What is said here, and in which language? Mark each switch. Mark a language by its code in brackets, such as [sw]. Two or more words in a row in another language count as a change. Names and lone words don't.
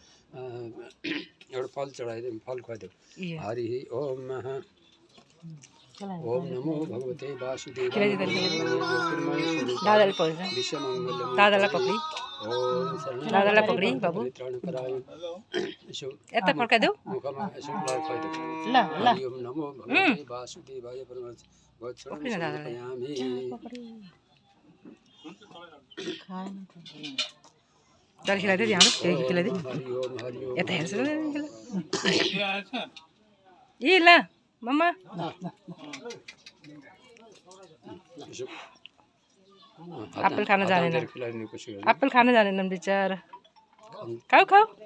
[ne] एउटा फल चढाइदिउँ फल खुवाइदेऊ [sa] हरि ओम ओम नमो भगवते वासुदेवाय [ne] दादाले पक्रिन्छ [sa] विश्वमङ्गलम् [ne] दादालाई पक्रि [sa] ओम शरणं [ne] दादालाई पक्रि बाबु [sa] परित्राणपराय यसो [ne] यता फर्काइदेऊ मुखमा यसो लड्काइदे ल ल [sa] हरि ओम नमो भगवते वासुदेवाय [ne] पक्रिन दादालाई चल खिलाइदियो यहाँ खिलाइदियो यता हेर्छ ए ल मम्मा एप्पल खान जानेन एप्पल खान जानेनन् बिचारा खाऊ खाऊ